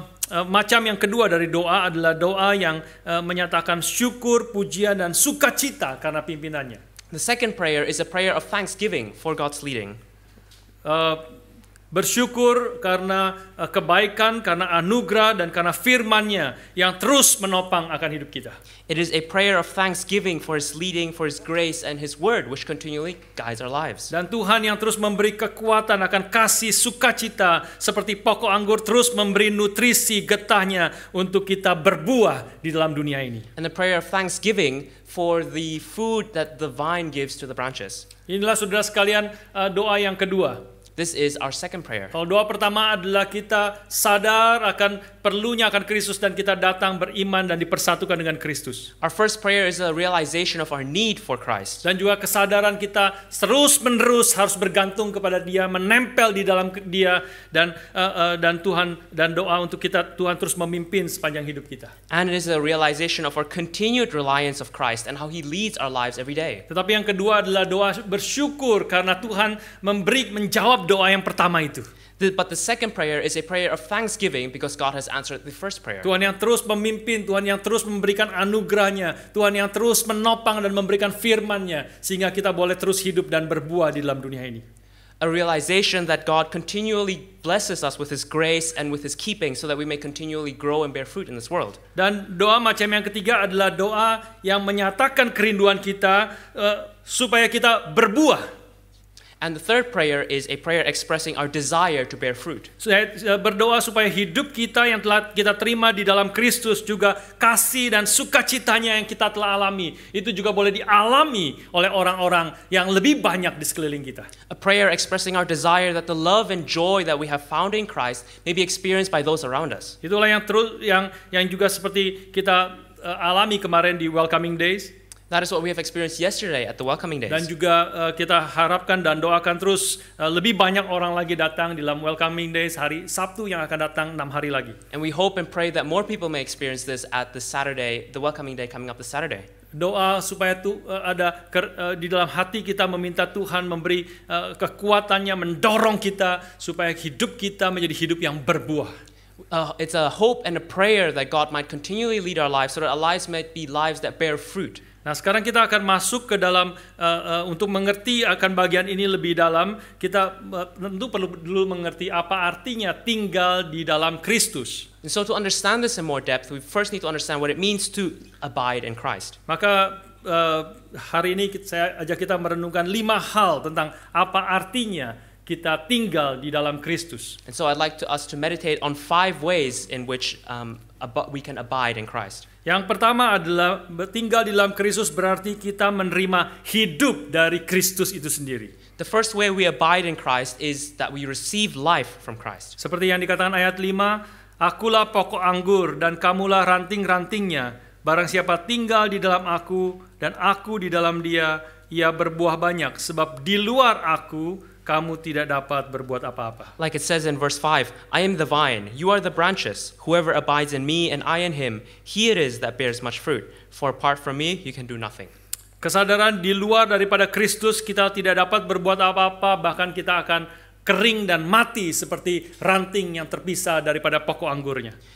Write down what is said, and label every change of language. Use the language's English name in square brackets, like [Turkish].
[Indonesian] Macam yang kedua dari doa adalah doa yang menyatakan syukur, pujian, dan sukacita karena pimpinannya. [English] The second prayer is a prayer of thanksgiving for God's leading. [Indonesian] Bersyukur karena kebaikan, karena anugerah, dan karena firman-Nya yang terus menopang akan hidup kita. [English] It is a prayer of thanksgiving for His leading, for His grace, and His word, which continually guides our lives. [Indonesian] Dan Tuhan yang terus memberi kekuatan akan kasih sukacita, seperti pokok anggur terus memberi nutrisi getahnya untuk kita berbuah di dalam dunia ini. [English] And the prayer of thanksgiving for the food that the vine gives to the branches. [Indonesian] Inilah saudara sekalian doa yang kedua. [English] This is our second prayer. [Indonesian] Kalau doa pertama adalah kita sadar akan perlunya akan Kristus dan kita datang beriman dan dipersatukan dengan Kristus. [English] Our first prayer is a realization of our need for Christ. [Indonesian] Dan juga kesadaran kita terus-menerus harus bergantung kepada Dia, menempel di dalam Dia dan Tuhan, dan doa untuk kita Tuhan terus memimpin sepanjang hidup kita. [English] And it is a realization of our continued reliance of Christ and how He leads our lives every day. [Indonesian] Tetapi yang kedua adalah doa bersyukur karena Tuhan menjawab doa yang pertama itu. [English] But the second prayer is a prayer of thanksgiving because God has answered the first prayer. [Indonesian] Tuhan yang terus memimpin, Tuhan yang terus memberikan anugerahnya, Tuhan yang terus menopang dan memberikan firman-Nya sehingga kita boleh terus hidup dan berbuah di dalam dunia ini. [English] A realization that God continually blesses us with His grace and with His keeping so that we may continually grow and bear fruit in this world. [Indonesian] Dan doa macam yang ketiga adalah doa yang menyatakan kerinduan kita supaya kita berbuah. [English] And the third prayer is a prayer expressing our desire to bear fruit. [Indonesian] Saya berdoa supaya hidup kita yang telah kita terima di dalam Kristus juga kasih dan sukacitanya yang kita telah alami itu juga boleh dialami oleh orang-orang yang lebih banyak di sekeliling kita. [English] A prayer expressing our desire that the love and joy that we have found in Christ may be experienced by those around us. [Indonesian] Itulah yang juga seperti kita alami kemarin di Welcoming Days. [English] That is what we have experienced yesterday at the Welcoming Days. [Indonesian] Dan juga kita harapkan dan doakan terus lebih banyak orang lagi datang di dalam Welcoming Days hari Sabtu yang akan datang 6 hari lagi. [English] And we hope and pray that more people may experience this at the Welcoming Day coming up this Saturday. [Indonesian] Doa supaya ada di dalam hati kita meminta Tuhan memberi kekuatannya mendorong kita supaya hidup kita menjadi hidup yang berbuah. [English] It's a hope and a prayer that God might continually lead our lives so that our lives might be lives that bear fruit. [Indonesian] Nah, sekarang kita akan masuk ke dalam untuk mengerti akan bagian ini lebih dalam. Kita tentu perlu dulu mengerti apa artinya tinggal di dalam Kristus. [English] And so to understand this in more depth, we first need to understand what it means to abide in Christ. [Indonesian] Maka hari ini saya ajak kita merenungkan 5 hal tentang apa artinya kita tinggal di dalam Kristus. [English] And so I'd like us to meditate on 5 ways in which we can abide in Christ. [Indonesian] Yang pertama adalah tinggal di dalam Kristus berarti kita menerima hidup dari Kristus itu sendiri. [English] The first way we abide in Christ is that we receive life from Christ. [Indonesian] Seperti yang dikatakan ayat 5, akulah pokok anggur dan kamulah ranting-rantingnya. Barang siapa tinggal di dalam aku dan aku di dalam dia, ia berbuah banyak. Sebab di luar aku kamu tidak dapat berbuat apa-apa. [English] Like it says in verse 5, I am the vine, you are the branches. Whoever abides in me and I in him, he it is that bears much fruit. For apart from me, you can do nothing. [Indonesian] Kesadaran di luar daripada Kristus kita tidak dapat berbuat apa-apa, bahkan kita akan kering dan mati seperti ranting yang terpisah daripada pokok anggurnya.